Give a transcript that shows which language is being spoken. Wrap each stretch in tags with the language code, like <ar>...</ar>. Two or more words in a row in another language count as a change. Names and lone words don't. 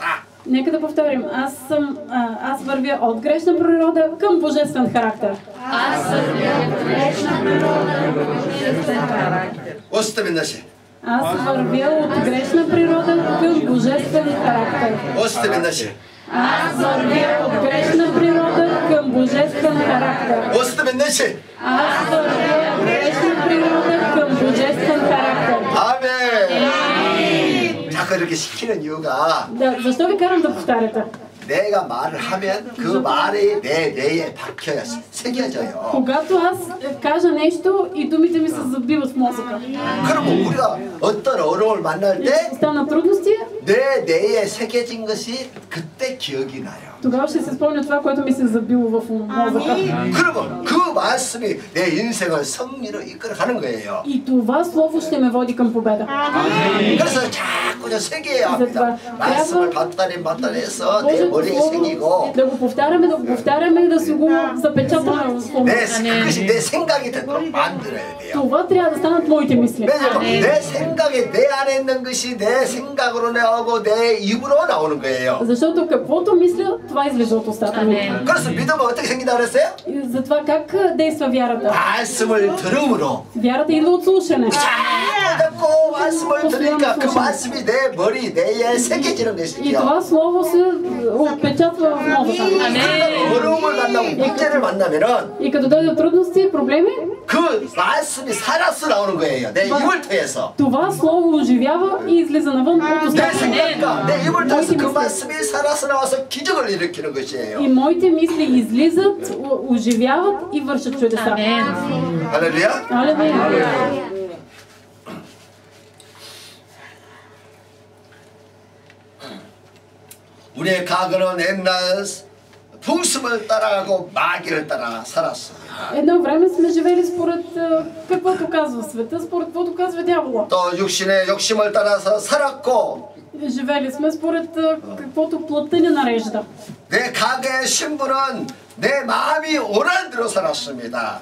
<bg>Нека да повторим. Аз вървя от грешна природа към божествен характер. Аз вървя от грешна природа към божествен характер.</bg> <ko>어스터빈 다시.</ko> <bg>Аз вървя от грешна природа към божествен характер.</bg> <ko>어스터빈 다시.</ko> <bg>Аз вървя от грешна природа към божествен характер.</bg> <ko>어스터빈 다시.</ko> <bg>Аз вървя от грешна природа към божествен характер.</bg> <ko>아멘. 자꾸 이렇게 시키는 이유가</ko> <bg>Защо ви карам да повтаряте?</bg> <ko>내가 말을 하면 그 말이 내 뇌에 박혀요. 새겨져요.</ko> <bg>Когато аз кажа нещо и думите ми се забиват в мозъка.</bg> <ko>그러면 우리가 어떤 어려움을 만날 때</ko> <bg>Стана трудности,</bg> <ko>내 뇌에 새겨진 것이 그때 기억이 나요.</ko> <bg>тогава ще се спомня това, което ми се забило в мозъка.</bg> <ko>그러면 그 말씀이 내 인생을 승리로 이끌어가는 거예요.</ko> <bg>И това слово ще ме води към победа.</bg> <ko>그래서 자꾸 새겨야 합니다. 말씀을 반따리 해서 내 머리에 새기고</ko> <bg>да го повтаряме и да си го запечатаме в ума.</bg> <ko>그것이 내 생각이 되도록 만들어야 돼요.</ko> <bg>Това трябва да станат моите мисли.</bg> <ko>왜냐면 내 생각이 내 안에 있는 것이 내 생각으로 나오고 내 입으로 나오는 거예요.</ko> <bg>Защото каквото мисля, това излиза от устата ми.</bg> <ko>그래서 믿음은 어떻게 생긴다 그랬어요?</ko> <bg>И затова как действа вярата?</bg> <ko>말씀을 들음으로</ko> <bg>Вярата идва от слушане.</bg> <ko>자꾸 말씀을 들으니까 그 말씀이 내 머리, 뇌에 새겨지는</ko> <bg>И</bg> <ko>것이죠.</ko> <bg>това слово се отпечатва в мозъка.</bg> <ko>그러다 어려움을 만나고 문제를 만나면은</ko> <bg>И като дойдат трудности, проблеми,</bg> <ko>그 말씀이 살아서 나오는 거예요. 내 입을 통해서.</ko> <bg>това слово оживява и излиза навън от</bg> <ko>내</ko> <bg>устата.</bg> <ko>생각과 내 입을 통해서 그 말씀이 살아서 나와서 기적을 일으키는 것이에요.</ko> <bg>И моите мисли излизат, оживяват и вършат чудеса.</bg> <ko>아멘. 할렐루야.</ko> <bg>Алелуя.</bg> <ko>우리의 과거는 옛날 풍습을 따라가고 마귀를 따라 살았습니다.</ko> <bg>Едно време сме живели според каквото казва света, според каквото казва дявола.</bg> <ko>또 육신의 욕심을 따라서 살았고</ko> <bg>Живели сме според каквото плътта ни нарежда.</bg> <ko>내 과거의 신분은 내 마음이 오란 대로 살았습니다.</ko>